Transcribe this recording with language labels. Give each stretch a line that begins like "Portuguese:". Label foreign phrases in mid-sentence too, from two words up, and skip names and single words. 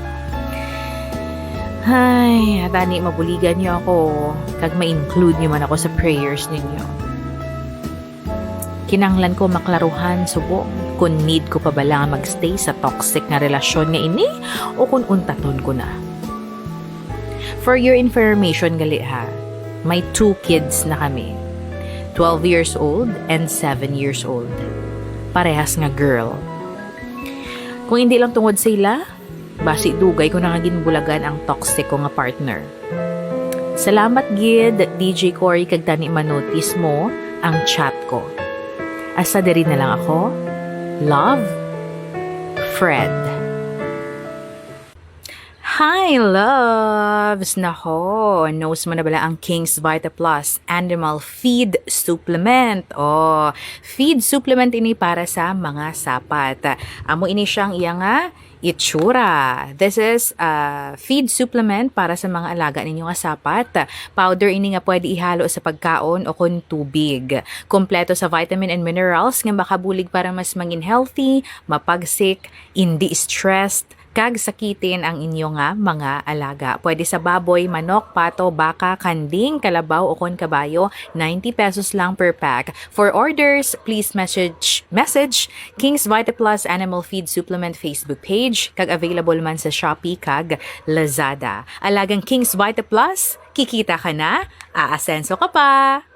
Hiligaynon: Ay, tani mabuligan niyo ako kag ma-include niyo man ako sa prayers ninyo. Kinanglan ko maklaruhan subo kung need ko pa ba lang magstay sa toxic nga relasyon nga ini o kung untaton ko na.
English: For your information
Hiligaynon: gali ha, may 2 kids na kami.
English: 12 years old and 7 years old.
Hiligaynon: Parehas nga girl. Kung hindi lang tungod sa ila, basi dugay ko na nga ginbulagan ang toxic ko nga partner. Salamat gid DJ Cory kag tani manotice mo ang chat ko. Asa diri na lang ako.
English: Love, Fred. Hi, loves!
Hiligaynon: Nako, knows mo na bala ang King's Vita Plus Animal Feed Supplement.
English: Feed supplement
Hiligaynon: ini para sa mga sapat. Amo ini siyang iya nga itsura.
English: This is a feed supplement
Hiligaynon: para sa mga alaga ninyo nga sapat. Powder ini nga pwede ihalo sa pagkaon o kun tubig. Kompleto sa
English: vitamin and minerals
Hiligaynon: nga makabulig para mas mangin healthy, mapagsik, hindi stressed, kag sakitin ang inyo nga mga alaga. Pwede sa baboy, manok, pato, baka, kanding, kalabaw o kon kabayo, 90 pesos lang
English: per pack. For orders, please message King's Vita Plus Animal Feed Supplement Facebook page,
Hiligaynon: kag available man sa Shopee kag Lazada.
Filipino: Alagang King's Vita Plus, kikita ka na, aasenso ka pa!